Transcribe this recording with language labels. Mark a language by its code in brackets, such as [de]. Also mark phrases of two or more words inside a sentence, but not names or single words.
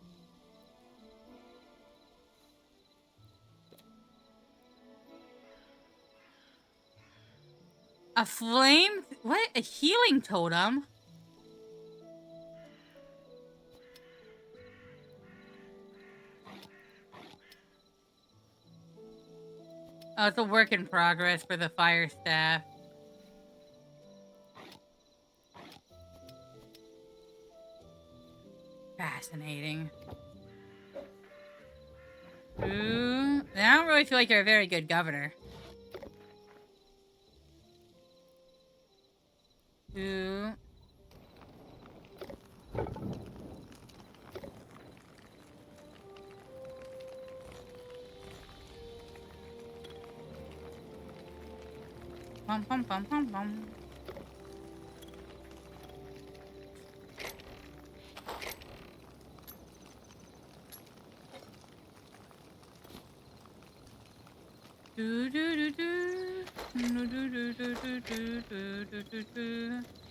[en] A flame? What? A healing totem? Oh, it's a work in progress for the fire staff. Fascinating. Ooh, I don't really feel like you're a very good governor. Ooh. Pum pum pum pum pum. Do do do do. Do do do do do do do do do.